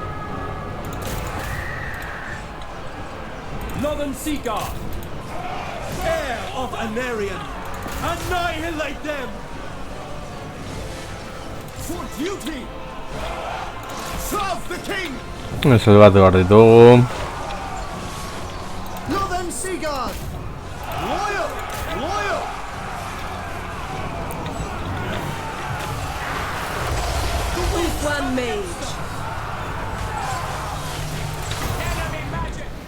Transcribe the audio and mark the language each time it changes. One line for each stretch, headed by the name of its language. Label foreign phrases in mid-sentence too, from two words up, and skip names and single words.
English: Northern Seaguard! Heir of Anarion. Annihilate them. For duty. Serve the king.
Basque: Eso bat behar ditugu.
English: Northern Seaguard. Loyal. Loyal. Ulthuan Mage. Enemy magic!